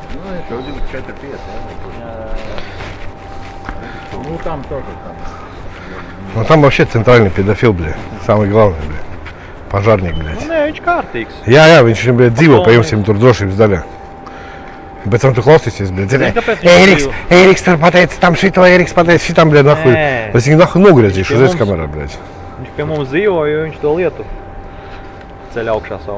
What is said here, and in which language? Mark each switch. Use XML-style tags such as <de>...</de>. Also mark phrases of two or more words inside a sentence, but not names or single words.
<ru>Чудик 4-5, Ну там тоже там. Ну там вообще центральный педофил, блядь. Самый главный, блядь. Пожарник, блядь.</ru> <lv>Nu, nē, viņš kārtīgs. Jā, viņš viņam, blядь, dzīvo pa jums tur drošības daļā. Bet tam tu klausīsies, blядь. Eriks tur pateica tam šito, Eriks pateica šitam,</lv> <ru>блядь, нахуй.</ru> <lv>Es viņu nahuj nogriezīšu uz kamerā, blядь. Viņš pie mums dzīvo, jo viņš to lietu ceļ augšā savu.</lv>